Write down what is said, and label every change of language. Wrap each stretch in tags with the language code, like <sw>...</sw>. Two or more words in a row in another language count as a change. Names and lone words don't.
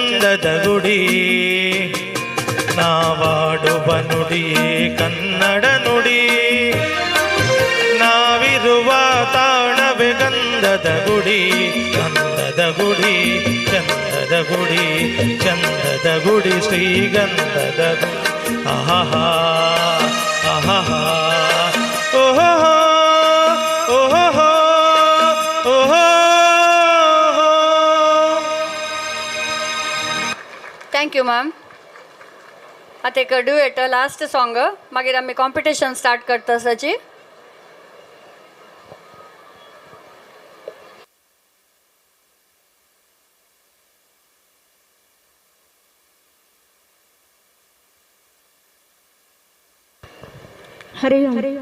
<kn>ಗಂಧದ ಗುಡಿ ನಾವಾಡುವ ನುಡಿಯೇ ಕನ್ನಡ ನುಡಿ ನಾವಿರುವ ತಾಣವೇ ಗಂಧದ ಗುಡಿ ಗಂಧದ ಗುಡಿ ಚಂದದ ಗುಡಿ ಚಂದದ ಗುಡಿ ಶ್ರೀಗಂಧದ ಗುಡಿ ಆಹಾ ಆಹಾ ಓಹೋ ಓಹೋ ಓಹೋ.</kn> <en>thank you ma'am.</en> <kok>आता एक</kok> <en>duet last song</en> <kok>मागीर आमी</kok> <en>competition start</en> <kok>करता आसाची.</kok> <sa>हरि ओम.</sa>